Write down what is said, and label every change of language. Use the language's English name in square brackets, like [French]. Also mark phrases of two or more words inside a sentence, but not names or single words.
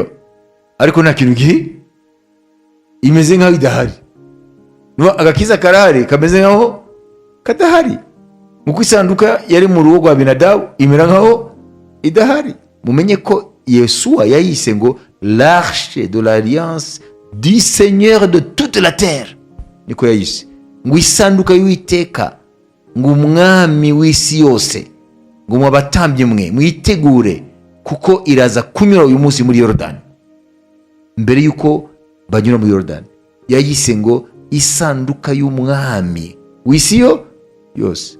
[Kinyarwanda] Ariko nta kintu gihe imeze nkaho idahari. Agakiza karahari kameze nkaho kadahari, nkuko isanduka yari mu rugo rwa Abinadabu imera nkaho idahari. Mumenye ko Yesuwa yayise ngo [French] l'arche de l'alliance du Seigneur de toute la terre, [Kinyarwanda] niko yayise, ngo isanduka y'Uwiteka, ngo umwami w'isi yose, ngo mwabatambye mwe mwitegure, kuko iraza kunyura uyu munsi muri Yorodani. Mbere yuko banyura muri Yorodani yayise ngo isanduka y'umwami w'isi yose.